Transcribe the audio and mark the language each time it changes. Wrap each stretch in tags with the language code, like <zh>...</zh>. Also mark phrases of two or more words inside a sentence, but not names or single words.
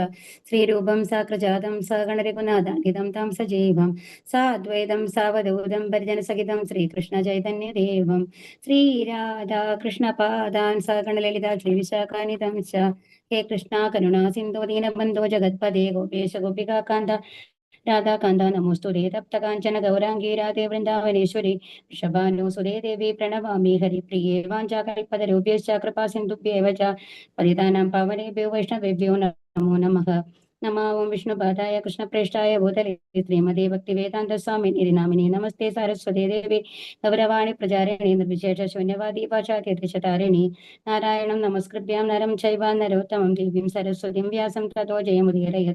<sa>श्रीरूपं साग्रजातं सगणरघुनाथानिधं तां सजीवं साद्वैतं सावधूतं परिजनसहितं श्रीकृष्णचैतन्यदेवं श्रीराधाकृष्णपादान् सगणललिता श्रीविशाखानिधं च. हे कृष्ण करुणा सिन्धु दीनबन्धो जगत्पदे गोपेश गोपिकान्त राधाकान्त नमोस्तुते तप्तकाञ्चन गौरांगी राधे वृन्दावनेश्वरि वृषभानुसुते देवि प्रणमामि हरिप्रिये वाञ्चाकल्पतरूप्यश्च कृपा सिन्धुभ्येव च पतितानां पावनेभ्यो वैष्णवेभ्यो नमो नमः. नमो विष्णुपादाय कृष्णप्रेष्ठाय भूतले श्रीमते भक्तिवेदान्त स्वामिनि नामिनि नमस्ते सारस्वते देवि गौरवाणि प्रचारिणि निर्विशेष शून्यवादि भाषाकेतिशतारिणि नारायणं नमस्कृत्यं नरं चैव नरोत्तमं देवीं सरस्वतिं व्यासं ततो जयमुदीरयत्.</sa>